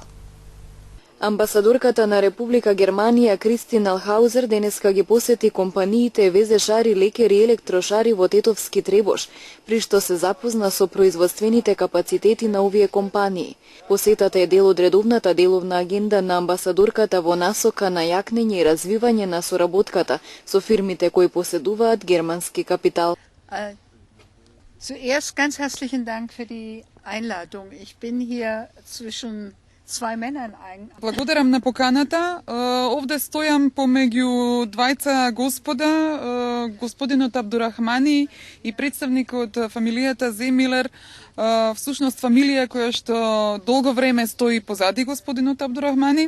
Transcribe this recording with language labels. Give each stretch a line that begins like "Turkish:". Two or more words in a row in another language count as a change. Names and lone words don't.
Macedonian: Амбасадорката на Република Германија Кристин Алтхаузер денеска ги посети компаниите Везешари, Лекер и Електрошари во Тетовски Требош, при што се запозна со производствените капацитети на овие компании. Посетата е дел од редовната деловна агенда на амбасадорката во насока на јакнење и развивање на соработката со фирмите кои поседуваат германски капитал.
German: Zuerst ganz herzlichen Dank für die Einladung. Ich bin hier zwischen zwei Männern eigentlich.
Macedonian: Благодарам на поканата. Овде стојам помеѓу двајца господа, господинот Абдурахмани и представникот фамилијата Земилер, всушност фамилија која што долго време стои позади господинот Абдурахмани.